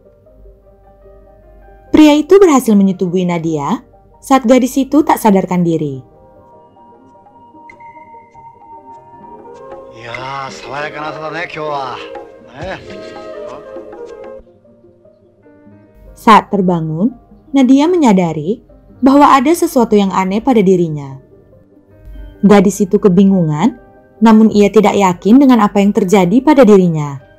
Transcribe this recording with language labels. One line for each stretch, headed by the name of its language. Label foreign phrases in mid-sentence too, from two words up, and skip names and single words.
Indonesian: Pria itu berhasil menyetubuhi Nadia saat gadis itu tak sadarkan diri.
Japanese: Ya, sawayakan 朝だね今日は。
Indonesian: Saat terbangun, Nadia menyadari bahwa ada sesuatu yang aneh pada dirinya. Gadis itu kebingungan, namun ia tidak yakin dengan apa yang terjadi pada dirinya.